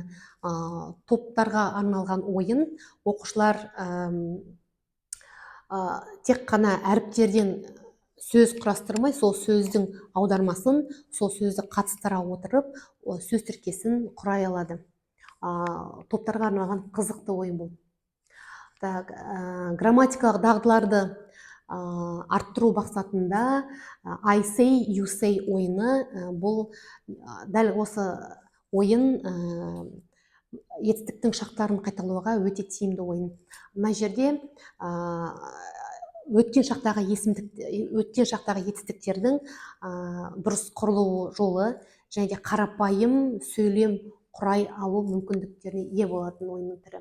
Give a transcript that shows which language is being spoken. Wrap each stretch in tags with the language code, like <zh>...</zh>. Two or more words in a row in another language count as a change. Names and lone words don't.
<kk>Топтарға арналған ойын. Оқушылар тек қана әріптерден сөз құрастырмай, сол сөздің аудармасын, сол сөзді қатыстыра отырып, сөз тіркесін құрай алады. Топтарға арналған қызықты ойын бұл. Грамматикалық дағдыларды арттыру мақсатында</kk> <en>I say, you say</en> <kk>ойыны. Бұл дәл осы ойын етістіктің шақтарын қайталауға өте тиімді ойын. Мына жерде өткен шақтағы етістіктердің дұрыс құрылу жолы және де қарапайым сөйлем құрай алу мүмкіндіктеріне ие болатын ойынның түрі.</kk>